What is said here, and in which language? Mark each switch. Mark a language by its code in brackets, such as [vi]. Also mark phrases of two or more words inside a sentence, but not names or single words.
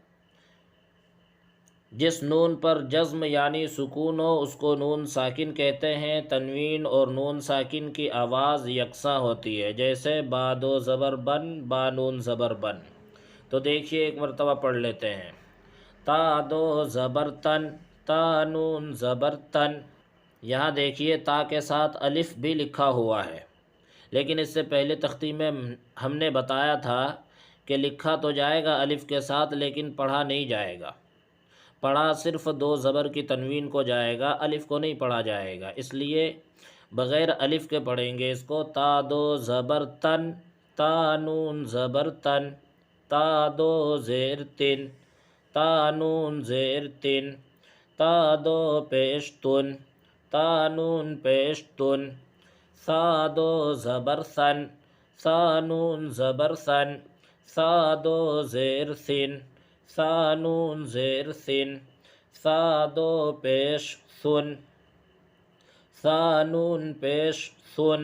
[ur] جس نون پر جزم یعنی سکون ہو اس کو نون ساکن کہتے ہیں۔ تنوین اور نون ساکن کی آواز یکساں ہوتی ہے، جیسے با دو زبر بن، با نون زبر بن۔ تو دیکھیے، ایک مرتبہ پڑھ لیتے ہیں۔ تا دو زبر تن، تا نون زبر تن۔ یہاں دیکھیے تا کے ساتھ الف بھی لکھا ہوا ہے، لیکن اس سے پہلے تختی میں ہم نے بتایا تھا کہ لکھا تو جائے گا الف کے ساتھ، لیکن پڑھا نہیں جائے گا۔ پڑھا صرف دو زبر کی تنوین کو جائے گا، الف کو نہیں پڑھا جائے گا، اس لیے بغیر الف کے پڑھیں گے اس کو۔ تا دو زبر تن، تا نون زبر تن، تا دو زیر تن، تا نون زیر تن، تا دو پیش تن، تا نون پیش تن، سا دو زبر سن، سا نون زبر سن، سا دو زیر سن، سا نون زیر سن، سا دو پیش سن، سا نون پیش سن۔